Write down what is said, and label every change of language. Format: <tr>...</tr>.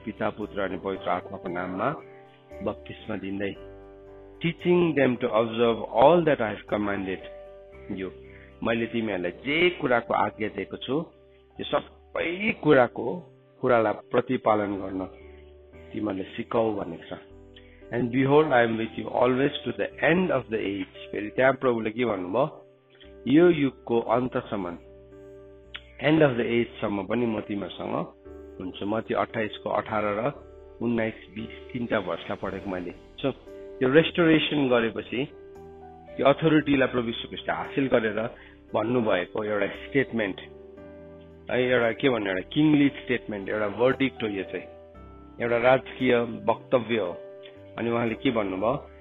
<ne>पिता, पुत्र अनि पवित्र आत्माको नाममा बप्तिस्मा दिँदै,</ne> <en>Teaching them to observe all that I have commanded you.</en> <ne>मैले तिमीहरूलाई जे कुराको आज्ञा दिएको छु त्यो सबै कुरालाई प्रतिपालन गर्न तिमीहरूले सिकाऊ भनेको छ।</ne> <en>And behold I am with you always to the end of the age.</en> <ne>फेरि त्यहाँ प्रभुले के भन्नुभयो? यो युगको अन्तसम्म, एन्ड अफ द एजसम्म पनि म तिमीहरूसँग हुन्छु। मत्ती 28:18 र 19-20 तीनटा भर्सलाई पढेको मैले। सो त्यो रेस्टोरेसन गरेपछि त्यो अथोरिटीलाई प्रभु यीशु ख्रीष्टले हासिल गरेर भन्नुभएको एउटा स्टेटमेन्ट है, एउटा के भन्नु, एउटा किङली स्टेटमेन्ट, एउटा भर्डिक्ट हो। यो चाहिँ एउटा राजकीय वक्तव्य हो। अनि उहाँले के भन्नुभयो?</ne>